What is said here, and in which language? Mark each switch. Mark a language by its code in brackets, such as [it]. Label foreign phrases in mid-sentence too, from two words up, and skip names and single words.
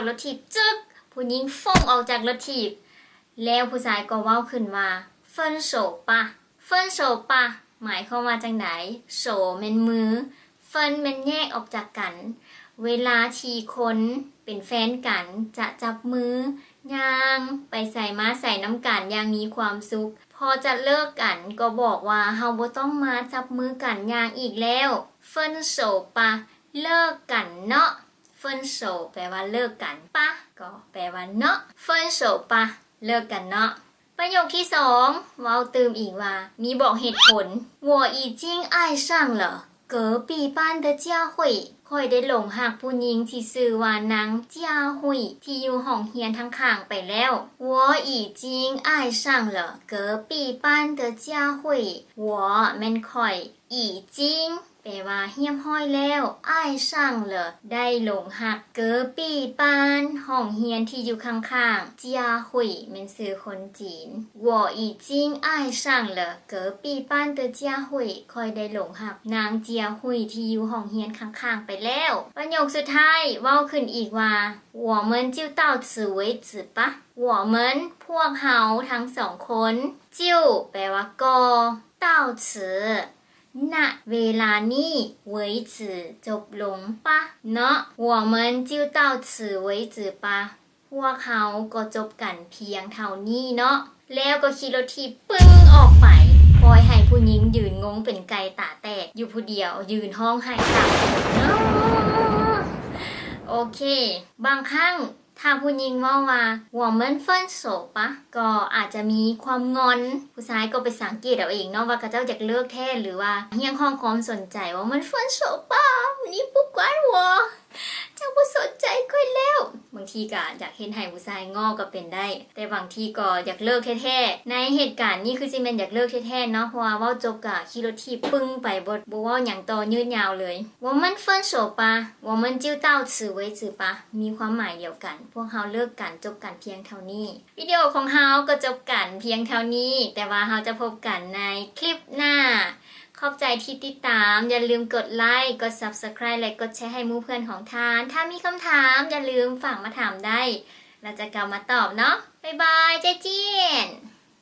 [tts] รถถีบจึ๊กผู้หญิงฟ้องออกจากรถถีบแล้วผู้ชายก็เว้าขึ้นว่า [zh] 分手吧 [tts] หมายความว่าจังไดโสแม่นมือเฟินแม่นแยกออกจากกันเวลาที่คนเป็นแฟนกันจะจับมือย่างไปใส่มาใส่น้ำกันอย่างมีความสุขพอจะเลิกกันก็บอกว่าเฮาบ่ต้องมาจับมือกันอย่างอีกแล้ว分 [zh] 手吧 [tts] เลิกกันเนาะ分手แปลว่าเลิกกันปะก็แปลว่าเนาะ [zh] 分手吧 [tts] เลิกกันเนาะประโยคที่2เว้าตืมอีกว่ามีบอกเหตุผล [zh] 我已经爱上了隔壁班的佳慧 [tts] ค่อยได้หลงหักผู้หญิงที่ชื่อว่านาง จ้าหุยที่อยู่ห้องเรียนทั้งข้างไปแล้ว [zh] 我已经爱上了隔壁班的佳慧 [tts] 我แม่นค่อย已经แปลว่าเฮียมห้อยแล้วอ้ายช่างเหรอได้หลงหักเกอปี้ ปานห้องเฮียนที่อยู่ข้างๆเจียหุยเป็นชื่อคนจีน [zh] 我已经爱上了隔壁班的 [tts] เจียหุยค่อยได้หล งหักนางเจียหุยที่อยู่ห้องเฮียนข้างๆไปแล้วประโยคสุดท้ายเว้าขึ้นอีกว่า [zh] 我们就到此为止吧我们 [tts] พวกเฮาทั้งสองคนจิ้วแปลว่าก็ [zh] 到此 [tts] ณเวลานี้ [zh] 为止 [tts] จบลงปะเนาะ [zh] 我们就到此为止 [tts] ปะพวกเขาก็จบกันเพียงเท่านี้เนาะแล้วก็ขี่รถทีปึ้งออกไปปล่อยให้ผู้หญิงยืนงงเป็นไก่ตาแตกอยู่ผู้เดียวยืนห้องไห้ตา โอเคบางครั้งถ้าผู้หญิงว่า [zh] 我们分手 [tts] ปะก็อาจจะมีความงอนผู้ชายก็ไปสังเกตเอาเองเนาะว่าเขาเจ้าอยากเลิกแท้หรือว่าเฮียงห้องความสน ใจว่ามัน分手ปะนี่ [zh] 不管我 [tts] เจ้าบ่สนใจค่อยแล้วบางทีก็อยากเห็นให้ผู้ชายงอก็เป็นได้แต่บางทีก็อยากเลิ กแท้ๆในเหตุการณ์นี้คือสิแม่นอยากเลิกแท้ๆเนาะเพราะว่าเว้าจบก็ขี่รถทีปึ้งไปบ่เว้าหยังต่อ ยืดยาวเลย [zh] 我们分手吧我们就到此为止 [tts] ปะมีความหมายเดียวกันพวกเฮาเลิกกันจบกันเพียงเท่านี้วิดีโอของเฮาก็จบกันเพียงเท่านี้แต่ว่าเฮาจะพบกันในคลิปหน้าขอบใจที่ติดตามอย่าลืมกดไลค์กด Subscribe และกดแชร์ให้หมู่เพื่อนของทานถ้ามีคำถามอย่าลืมฝากมาถามได้เราจะกลับมาตอบเนาะบ๊ายบายใจเจี้ยน